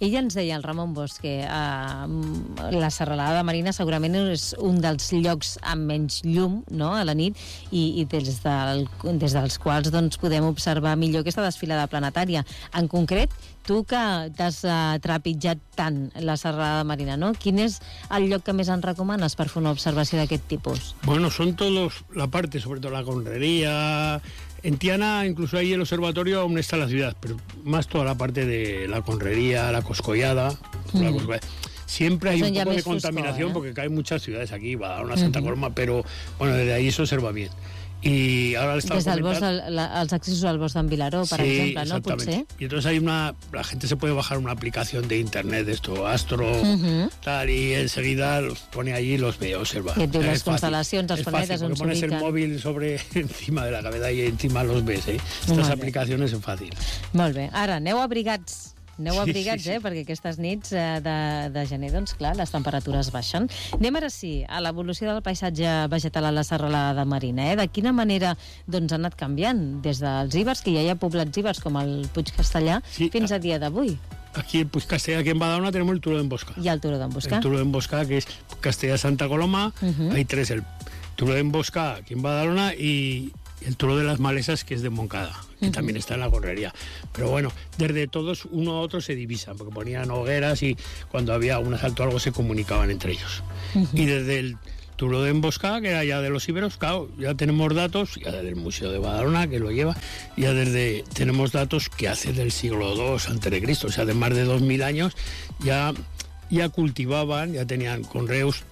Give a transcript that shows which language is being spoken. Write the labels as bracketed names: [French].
[Catalan] Ell ens deia, el Ramon Bosch, que la serralada de Marina segurament és un dels llocs amb menys llum, no?, a la nit, i des dels quals doncs, podem observar millor aquesta desfilada planetària. En concret, tu que t'has trepitjat tant la serralada de Marina, no? Quin és el lloc que més ens recomanes per fer una observació d'aquest tipus? [Spanish] Bueno, son todos la parte, sobretot la conrería... En Tiana, incluso ahí el observatorio, aún está la ciudad, pero más toda la parte de la conrería, la Coscollada... Siempre hay un poco de contaminación, porque caen muchas ciudades aquí, va a una Santa Coloma, pero bueno, desde ahí se observa bien. Y ahora [Catalan] desde el bosc, els accessos al bosc d'en Vilaró, per sí, exemple, no? [Spanish] Exactamente. [Catalan] Potser. [Spanish] Y entonces hay una... La gente se puede bajar una aplicación de internet, esto, Astro, tal, y enseguida los pone allí y los ve, observa. Que tiene las constelaciones, las planetas, es fácil, pones el móvil sobre encima de la cabeza y encima los ves, ¿eh? Estas aplicaciones es fácil. [Catalan] Molt bé. Ara, aneu abrigats. Aneu abrigats, sí, sí, sí. Perquè aquestes nits de gener, doncs clar, les temperatures baixen. Anem ara sí a l'evolució del paisatge vegetal a la serralada de Marina. De quina manera doncs, ha anat canviant des dels ibers, que ja hi ha poblats ibers com el Puig Castellà, sí, fins a dia d'avui? Aquí el Puig Castellà, aquí en Badalona, tenim el Turó d'Embosca. I el Turó d'Embosca. El Turó d'Embosca, que és Castellà-Santa Coloma, hi ha tres, el Turó d'Embosca, aquí en Badalona, i... [Spanish] El Turó de las Malesas, que es de Moncada, que también está en la correría. Pero bueno, desde todos, uno a otro se divisan, porque ponían hogueras y cuando había un asalto o algo se comunicaban entre ellos. Y desde el Turó de Emboscada, que era ya de los íberos, claro, ya tenemos datos, ya desde el Museo de Badalona, que lo lleva, ya desde tenemos datos que hace del siglo II antes de Cristo, o sea, de más de 2.000 años, ya cultivaban, ya tenían conreos.